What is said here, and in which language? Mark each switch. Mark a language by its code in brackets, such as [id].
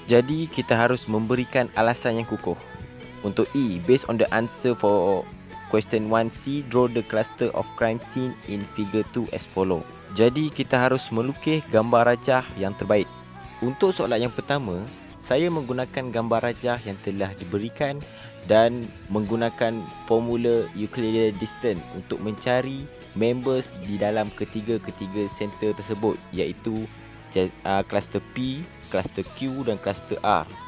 [ms] Jadi kita harus memberikan alasan yang kukuh. Untuk E. [en] Based on the answer for Question 1C, draw the cluster of crime scene in figure 2 as follow. [ms] Jadi kita harus melukis gambar rajah yang terbaik. Untuk soalan yang pertama, saya menggunakan gambar rajah yang telah diberikan dan menggunakan formula Euclidean distance untuk mencari members di dalam ketiga-ketiga center tersebut, iaitu cluster P, cluster Q dan cluster R.